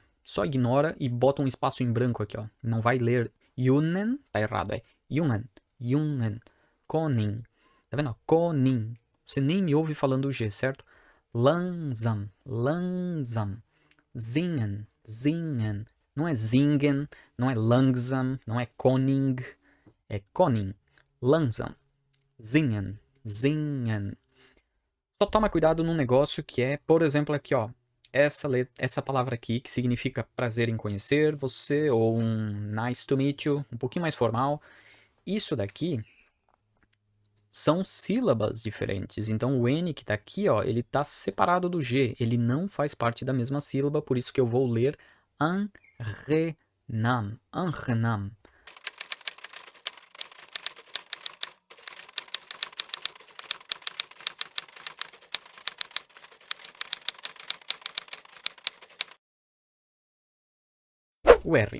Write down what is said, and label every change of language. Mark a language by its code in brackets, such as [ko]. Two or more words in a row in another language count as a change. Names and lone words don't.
[pt] Só ignora e bota um espaço em branco aqui, ó. Não vai ler Junen, tá errado, é Jungen. Jungen. Koning. Tá vendo? Koning. Você nem me ouve falando o G, certo? [de] Langsam. Langsam. [pt] Zingen. Zingen. Não é zingen, não é langsam, não é koning. [de] É koning. Langsam. Zingen. [pt] Zingen. Só toma cuidado num negócio que é, por exemplo, aqui, ó. Essa palavra aqui, que significa prazer em conhecer você, ou um [en] nice to meet you, [pt] um pouquinho mais formal. Isso daqui são sílabas diferentes. Então o N que está aqui, ó, ele está separado do G. Ele não faz parte da mesma sílaba, por isso que eu vou ler Anrenam. Anrenam. O R.